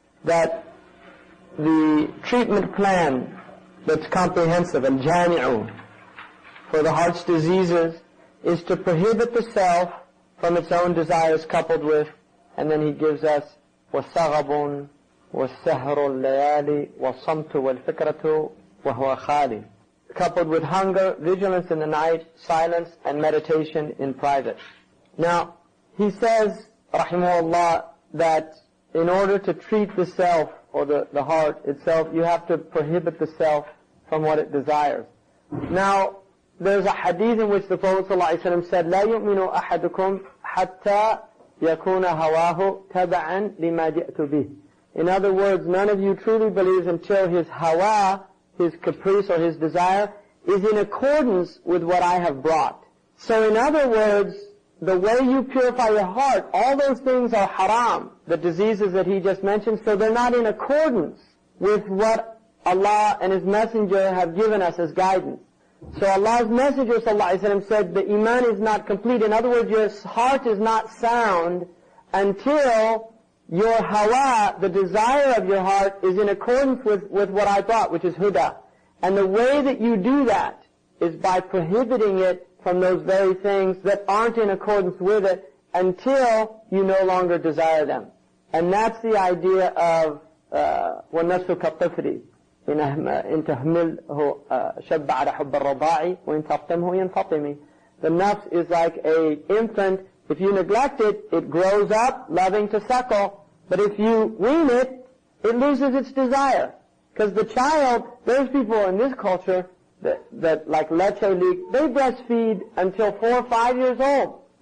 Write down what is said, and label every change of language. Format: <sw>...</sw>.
<en>That the treatment plan that's comprehensive, al-jami'u, for the heart's diseases, is to prohibit the self from its own desires coupled with, and then he gives us</en> <ar>وَثَغَبٌ وَالسَّهْرُ اللَّيَالِ وَالصَّمْتُ وَالْفِكْرَةُ وَهُوَ خَالِ,</ar> <en>coupled with hunger, vigilance in the night, silence, and meditation in private. Now, he says, rahimahullah, that in order to treat the self, or the heart itself, you have to prohibit the self from what it desires. Now, there's a hadith in which the Prophet ﷺ said,</en> <ar>لا يؤمن أحدكم حتى يكون هواه تبعا لما جئت به.</ar> <en>In other words, none of you truly believes until his hawa, his caprice or his desire, is in accordance with what I have brought. So in other words, the way you purify your heart, all those things are haram, the diseases that he just mentioned, so they're not in accordance with what Allah and His Messenger have given us as guidance. So Allah's Messenger ﷺ said the iman is not complete. In other words, your heart is not sound until your hawa, the desire of your heart, is in accordance with what I brought, which is huda. And the way that you do that is by prohibiting it from those very things that aren't in accordance with it until you no longer desire them. And that's the idea of</en> <ar>وَالنَّفْسُ كَالطِّفْلِ إِنْ تَحْمِلْهُ شَبَّ عَلَى حُبِّ الرَّضَاعِ وَإِنْ تَفْتِمْهُ يَنْفَطِمِ.</ar> <en>The nafs is like an infant. If you neglect it, it grows up loving to suckle. But if you wean it, it loses its desire. Because the child, there's people in this culture that like leche leak, they breastfeed until 4 or 5 years old.</en>